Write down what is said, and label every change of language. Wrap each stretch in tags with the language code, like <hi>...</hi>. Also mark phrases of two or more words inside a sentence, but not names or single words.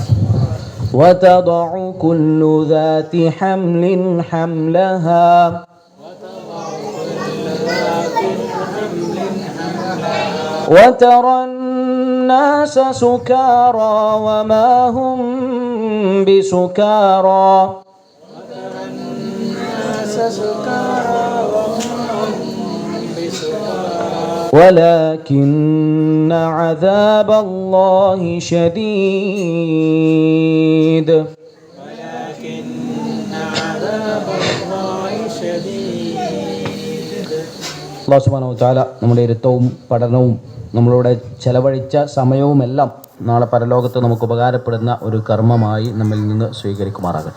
<ar>وتضع كل ذات حمل حملها وترى الناس سكارى وما هم بسكارى ولكن عذاب الله شديد</ar> <ml>അല്ലാഹു</ml> <ar>سبحانه و تعالى</ar> <ml>നമ്മുടെ ഇരുത്തവും പഠനവും നമ്മളോട് ചെലവഴിച്ച സമയവുമെല്ലാം നാളെ പരലോകത്ത് നമുക്ക് ഉപകാരപ്പെടുന്ന ഒരു കർമ്മമായി നമ്മിൽ നിന്ന് സ്വീകരിക്കുമാറാകട്ടെ.</ml>